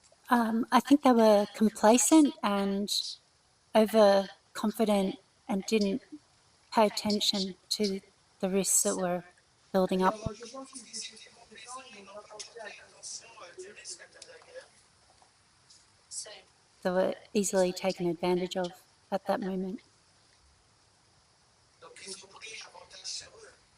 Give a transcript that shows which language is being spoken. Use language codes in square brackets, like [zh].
[en] I think they were complacent and overconfident and didn't pay attention to the risks that were building up. [fr] Alors, je pense qu'ils étaient complaisants, ils n'ont pas porté attention du risque de la guerre. [en] They were easily taken advantage of at that moment. [fr] Donc, ils ont pris avantage sur eux.